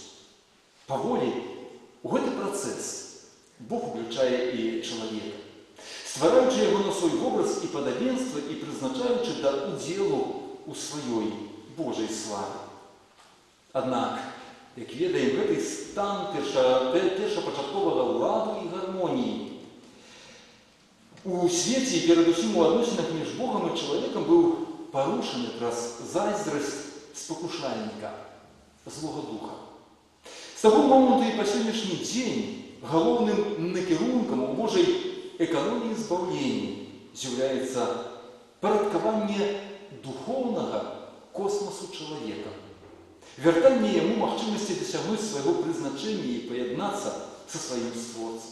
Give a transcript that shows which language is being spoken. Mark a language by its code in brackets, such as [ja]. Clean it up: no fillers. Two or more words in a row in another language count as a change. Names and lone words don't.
[uk] Поволі у цей процес Бог включає і чоловіка, створюючи його на свій образ і подобенство і призначаючи до уділу у своїй Божій славі. [be] Однак, як ведаємо, гэтый стан першапачатковага ладу і гармоніі у свеце і перадусім у адносінах між Богом і чалавекам быў парушаны праз зайздрасць спакушальніка, злога духа. З таго моманту і па сённяшні дзень галоўным накірункам у Божай эканоміі збаўлення з'яўляецца парадкаванне духоўнага космосу чалавека, вяртанне яму магчымасці дасягнуць свайго прызначэння і паяднацца са сваім створцам.